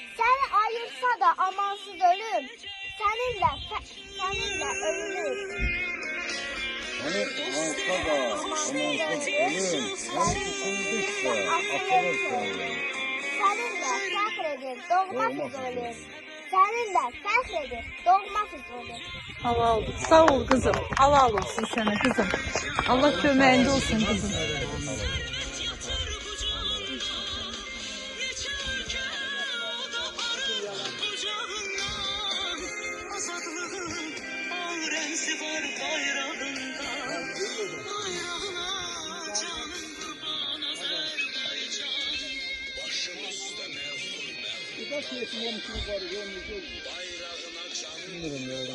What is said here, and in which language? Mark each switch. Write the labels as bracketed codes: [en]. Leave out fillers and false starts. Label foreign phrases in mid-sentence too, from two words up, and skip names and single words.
[az] Səni ayırsa da amansız ölüm, səninlə ölünür. Hani alsa da amansız ölüm, hani tutulduqsa atılırsa ölüm. Səninlə fəxr edir, doğma Füzuli. Səninlə fəxr edir, doğma Füzuli. [tr] Halal olsun. Sağ ol kızım. Halal olsun sana kızım. Allah kömeğinde olsun kızım. Bilmiyorum ya,